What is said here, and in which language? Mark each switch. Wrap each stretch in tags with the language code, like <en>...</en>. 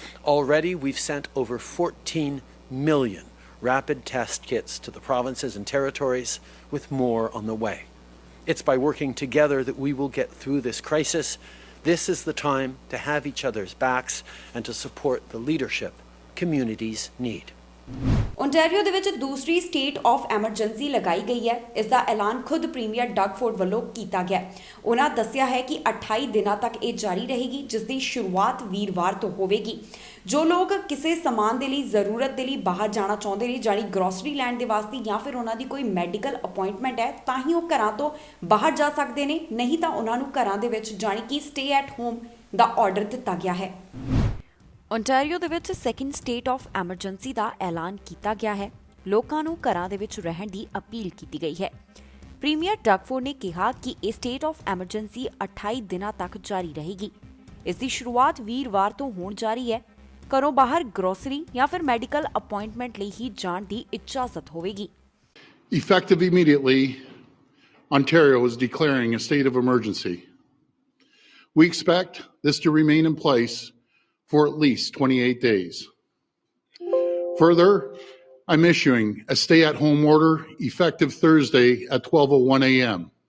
<en>Already, we've sent over 14 million rapid test kits to the provinces and territories, with more on the way. It's by working together that we will get through this crisis. This is the time to have each other's backs and to support the leadership communities need.</en> <pa>Ontario ਦੇ ਵਿੱਚ ਦੂਸਰੀ state of emergency ਲਗਾਈ ਗਈ ਹੈ। ਇਸ ਦਾ ਐਲਾਨ ਖੁਦ premier Doug Ford ਵੱਲੋਂ ਕੀਤਾ ਗਿਆ। ਉਹਨਾਂ ਦੱਸਿਆ ਹੈ ਕਿ 28 ਦਿਨਾਂ ਤੱਕ ਇਹ ਜਾਰੀ ਰਹੇਗੀ, ਜਿਸ ਦੀ ਸ਼ੁਰੂਆਤ ਵੀਰਵਾਰ ਤੋਂ ਹੋਵੇਗੀ। ਜੋ ਲੋਕ ਕਿਸੇ ਸਮਾਨ ਦੇ ਲਈ ਜ਼ਰੂਰਤ ਦੇ ਲਈ ਬਾਹਰ ਜਾਣਾ ਚਾਹੁੰਦੇ ਨੇ, ਜਾਨੀ ਗਰੋਸਰੀ ਲੈਣ ਦੇ ਵਾਸਤੇ ਜਾਂ ਫਿਰ ਉਹਨਾਂ ਦੀ ਕੋਈ ਮੈਡੀਕਲ ਅਪਾਇੰਟਮੈਂਟ ਹੈ, ਤਾਂ ਹੀ ਉਹ ਘਰਾਂ ਤੋਂ ਬਾਹਰ ਜਾ ਸਕਦੇ ਨੇ, ਨਹੀਂ ਤਾਂ ਉਹਨਾਂ ਨੂੰ ਘਰਾਂ ਦੇ ਵਿੱਚ ਜਾਨੀ ਕਿ stay at home ਦਾ order ਦਿੱਤਾ ਗਿਆ ਹੈ। ਓਂਟਾਰੀਓ ਦੇ ਵਿੱਚ ਸੈਕਿੰਡ ਸਟੇਟ ਆਫ ਐਮਰਜੈਂਸੀ ਦਾ ਐਲਾਨ ਕੀਤਾ ਗਿਆ ਹੈ। ਲੋਕਾਂ ਨੂੰ ਘਰਾਂ ਦੇ ਵਿੱਚ ਰਹਿਣ ਦੀ ਅਪੀਲ ਕੀਤੀ ਗਈ ਹੈ। ਪ੍ਰੀਮੀਅਰ ਡਗ ਫੋਰਡ ਨੇ ਕਿਹਾ ਕਿ ਇਹ ਸਟੇਟ ਆਫ ਐਮਰਜੈਂਸੀ 28 ਦਿਨਾਂ ਤੱਕ ਜਾਰੀ ਰਹੇਗੀ। ਇਸ ਦੀ ਸ਼ੁਰੂਆਤ ਵੀਰਵਾਰ ਤੋਂ ਹੋਣ ਜਾ ਰਹੀ ਹੈ। ਘਰੋਂ ਬਾਹਰ ਗਰੋਸਰੀ ਜਾਂ ਫਿਰ ਮੈਡੀਕਲ ਅਪਾਇੰਟਮੈਂਟ ਲਈ ਹੀ ਜਾਣ ਦੀ ਇਜਾਜ਼ਤ ਹੋਵੇਗੀ।</pa> <en>Effective immediately, Ontario is declaring a state of emergency. We expect this to remain in place for at least 28 days. Further, I'm issuing a stay-at-home order effective Thursday at 12:01 a.m.</en>